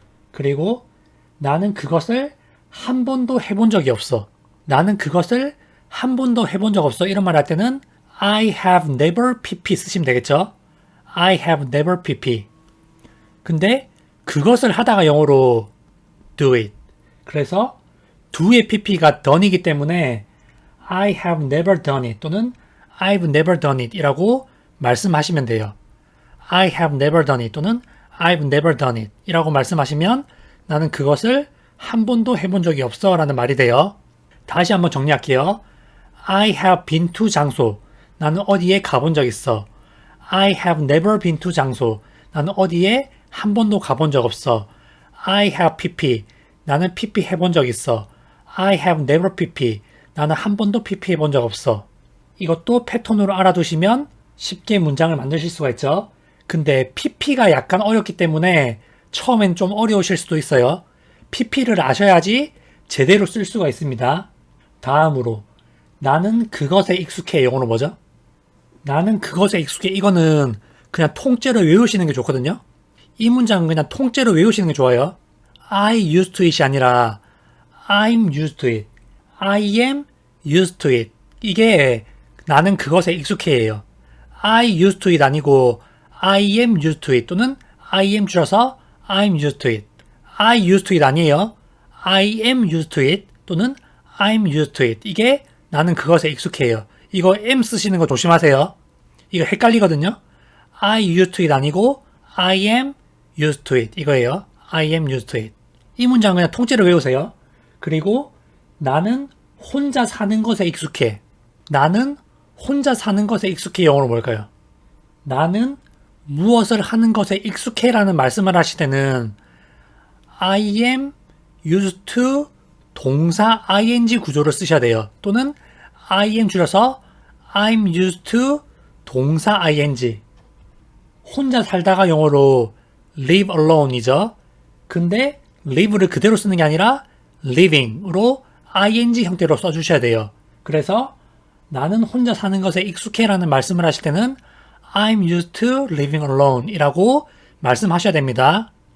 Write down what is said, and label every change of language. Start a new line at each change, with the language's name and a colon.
Korean: 그리고 나는 그것을 한 번도 해본 적이 없어. 나는 그것을 한 번도 해본 적 없어. 이런 말 할 때는 I have never pp 쓰시면 되겠죠.
English: I have never pp.
Korean: 근데 그것을 하다가 영어로 do it. 그래서 do의 pp가 done이기 때문에 I have never done it 또는 I've never done it 이라고 말씀하시면 돼요. I have never done it 또는 I've never done it 이라고 말씀하시면 나는 그것을 한 번도 해본 적이 없어 라는 말이 돼요. 다시 한번 정리할게요. I have been to 장소. 나는 어디에 가본 적 있어.
English: I have never been to 장소.
Korean: 나는 어디에 한 번도 가본 적 없어.
English: I have pp. 나는 pp 해본 적 있어. I have never pp.
Korean: 나는 한 번도 pp 해본 적 없어. 이것도 패턴으로 알아두시면 쉽게 문장을 만드실 수가 있죠. 근데 pp가 약간 어렵기 때문에 처음엔 좀 어려우실 수도 있어요. pp를 아셔야지 제대로 쓸 수가 있습니다. 다음으로 나는 그것에 익숙해. 영어로 뭐죠? 나는 그것에 익숙해. 이거는 그냥 통째로 외우시는 게 좋거든요. 이 문장은 그냥 통째로 외우시는 게 좋아요.
English: I used to it 이 아니라 I'm used to it. I am used to it.
Korean: 이게 나는 그것에 익숙해예요.
English: I used to it 아니고 I am used to it 또는 I am 줄여서 I'm used to it. I used to it 아니에요. I am used to it 또는 I'm used to it.
Korean: 이게 나는 그것에 익숙해요. 이거 am 쓰시는 거 조심하세요. 이거 헷갈리거든요.
English: I used to it 아니고 I am used to it 이거예요. I am used to it.
Korean: 이 문장 그냥 통째로 외우세요. 그리고 나는 혼자 사는 것에 익숙해. 나는 혼자 사는 것에 익숙해. 영어로 뭘까요? 나는 무엇을 하는 것에 익숙해 라는 말씀을 하실 때는 I am used to 동사 ing 구조를 쓰셔야 돼요.
English: 또는 I am 줄여서 I'm used to 동사 ing.
Korean: 혼자 살다가 영어로 live alone 이죠. 근데 live를 그대로 쓰는 게 아니라 living으로 ing 형태로 써주셔야 돼요. 그래서 나는 혼자 사는 것에 익숙해 라는 말씀을 하실 때는 I'm used to living alone 이라고 말씀하셔야 됩니다.